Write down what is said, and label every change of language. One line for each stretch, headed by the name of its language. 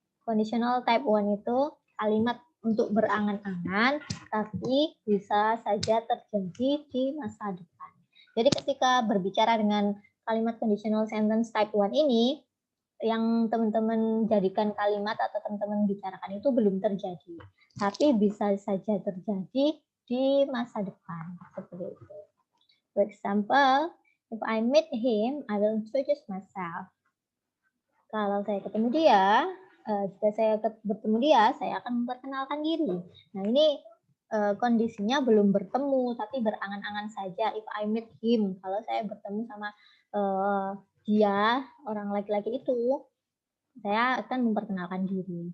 Indonesian: Conditional type 1 itu kalimat untuk berangan-angan, tapi bisa saja terjadi di masa depan. Jadi ketika berbicara dengan kalimat conditional sentence type 1 ini, yang teman-teman jadikan kalimat atau teman-teman bicarakan itu belum terjadi. Tapi bisa saja terjadi di masa depan. Seperti itu.
English: For example, if I meet him, I will introduce myself.
Indonesian: Kalau saya ketemu dia, jika saya bertemu dia, saya akan memperkenalkan diri. Nah, ini kondisinya belum bertemu tapi berangan-angan saja.
English: If I meet him,
Indonesian: kalau saya bertemu sama dia, orang laki-laki itu, saya akan memperkenalkan diri.